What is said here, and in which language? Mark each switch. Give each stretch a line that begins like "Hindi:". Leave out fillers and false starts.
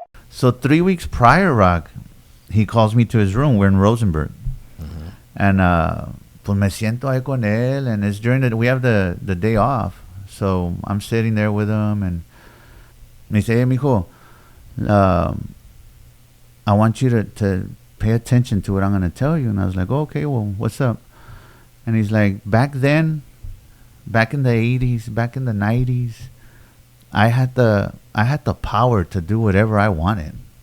English: So 3 weeks prior, Rock, he calls me to his room. We're in Rosenberg.
Spanish: And pues me siento ahí con él.
English: And it's during we have the day off. So I'm sitting there with him. And
Spanish: me dice,
English: hey, mijo, I want you to pay attention to what I'm going to tell you. And I was like, okay, well, what's up? And he's like, back then, back in the 80s, back in the 90s, I had the power to do whatever I wanted.